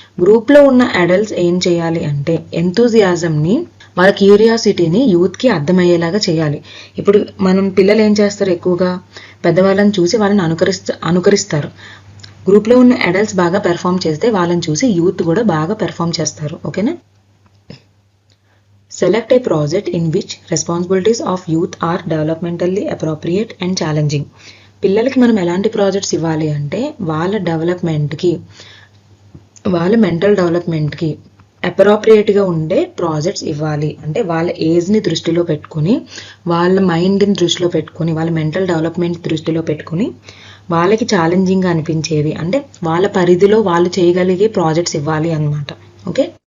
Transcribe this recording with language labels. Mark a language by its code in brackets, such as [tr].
[te] గ్రూప్లో ఉన్న అడల్ట్స్ ఏం చేయాలి అంటే ఎంతూజియాజంని, వాళ్ళ క్యూరియాసిటీని యూత్కి అర్థమయ్యేలాగా చేయాలి. ఇప్పుడు మనం పిల్లలు ఏం చేస్తారు, ఎక్కువగా పెద్దవాళ్ళని చూసి వాళ్ళని అనుకరిస్తారు. గ్రూప్లో ఉన్న అడల్ట్స్ బాగా పెర్ఫామ్ చేస్తే వాళ్ళని చూసి యూత్ కూడా బాగా పెర్ఫామ్ చేస్తారు. ఓకేనా. [en] Select a project in which responsibilities of youth are developmentally appropriate and challenging. [te] పిల్లలకి మనం ఎలాంటి ప్రాజెక్ట్స్ ఇవ్వాలి అంటే వాళ్ళ డెవలప్మెంట్కి, వాళ్ళ మెంటల్ డెవలప్మెంట్కి అప్రోప్రియేట్గా ఉండే ప్రాజెక్ట్స్ ఇవ్వాలి. అంటే వాళ్ళ ఏజ్ని దృష్టిలో పెట్టుకుని, వాళ్ళ మైండ్ని దృష్టిలో పెట్టుకుని, వాళ్ళ మెంటల్ డెవలప్మెంట్ దృష్టిలో పెట్టుకుని వాళ్ళకి ఛాలెంజింగ్గా అనిపించేవి, అంటే వాళ్ళ పరిధిలో వాళ్ళు చేయగలిగే ప్రాజెక్ట్స్ ఇవ్వాలి అన్నమాట. ఓకే.